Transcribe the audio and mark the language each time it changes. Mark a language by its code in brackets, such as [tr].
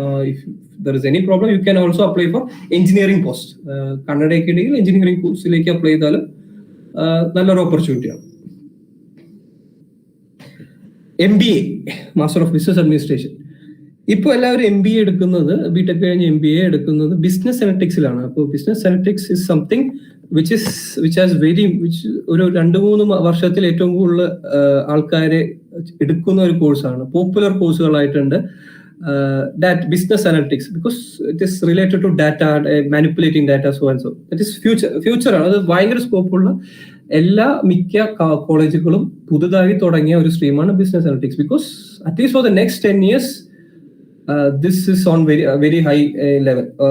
[en] If there is any problem, you can also apply for engineering post. [ml] കന്നഡയ്ക്ക് ഉണ്ടെങ്കിൽ engineering പോസ്റ്റിലേക്ക് apply ചെയ്താലും നല്ലൊരു ഓപ്പർച്യൂണിറ്റിയാണ്. MBA master of business administration. ഇപ്പോൾ എല്ലാവരും MBA എടുക്കുന്നത്, BTech കഴിഞ്ഞ് MBA എടുക്കുന്നത് ബിസിനസ് അനലിറ്റിക്സിലാണ്. അപ്പോൾ business analytics [en] is something which has [ml] ഒരു 2-3 വർഷത്തിൽ ഏറ്റവും കൂടുതൽ ആൾക്കാരെ എടുക്കുന്ന ഒരു കോഴ്സാണ്. Popular കോഴ്സുകളായിട്ടുണ്ട്. [en] that business analytics, because it is related to data, manipulating data, so and so. That is future [ml] ആണ്. അത് ഭയങ്കര സ്കോപ്പുള്ള എല്ലാ മിക്ക കോളേജുകളും പുതുതായി തുടങ്ങിയ ഒരു സ്ട്രീമാണ് business analytics. [en] Because at least for the next 10 years this is on very high level.